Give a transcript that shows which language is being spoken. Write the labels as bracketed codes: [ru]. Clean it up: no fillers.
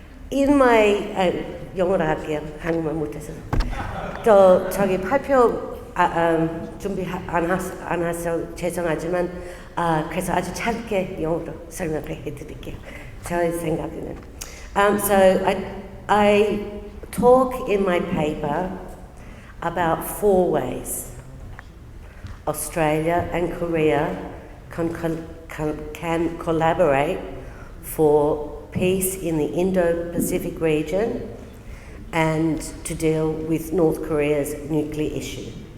[en] In my [ko] 영어로 할게요. 한국말 못해서. 저기 발표 준비 안 해서 죄송하지만 그래서 아주 짧게 영어로 설명해 드릴게요. 제 생각에는. [en] So I talk in my paper about 4 ways Australia and Korea can collaborate for peace in the Indo-Pacific region and to deal with North Korea's nuclear issue.